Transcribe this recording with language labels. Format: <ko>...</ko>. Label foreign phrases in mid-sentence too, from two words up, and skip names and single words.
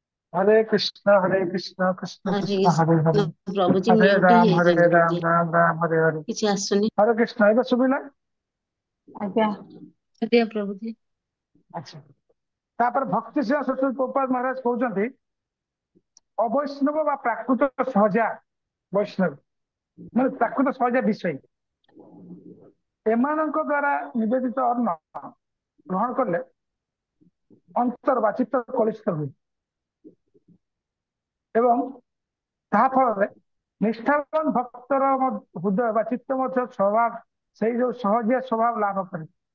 <sa>हरे कृष्ण कृष्ण हरे कृष्ण हरे हरे कृष्ण प्रभुजी हरे</sa> <en>म्यूट</en> <sa>हरे</sa> <or>ହେଇଯାଇଛନ୍ତି</or> <sa>राम</sa> <or>ଟିକେ</or> <sa>राम राम हरे हरे</sa> <or>କିଛି ଆସୁନି।</or> <sa>हरे कृष्ण</sa> <or>ଏବେ ଶୁଭିଲା। ଆଜ୍ଞା। ଆଜ୍ଞା ପ୍ରଭୁजी। ଆଚ୍ଛା ତାପରେ ଭକ୍ତି ସିଂହ ସତୀ ଗୋପାଳ ମହାରାଜ କହୁଛନ୍ତି ଅବୈଷ୍ଣବ ବା ପ୍ରାକୃତ ସହଜା ବୈଷ୍ଣବ ମାନେ ପ୍ରାକୃତ ସହଜା ବିଷୟ ଏମାନଙ୍କ ଦ୍ଵାରା ନିବେଦିତ ଅନ୍ନ ଗ୍ରହଣ କଲେ ଅନ୍ତର ବା ଚିତ୍ତ କଳୁଷିତ ହୁଏ ଏବଂ ତାହା ଫଳରେ ନିଷ୍ଠାବାନ ଭକ୍ତର ହୃଦୟ ବା ଚିତ୍ତ ମଧ୍ୟ ସ୍ୱଭାବ ସେଇ ଯୋଉ ସହଜିଆ ସ୍ୱଭାବ ଲାଭ କରେ।</or>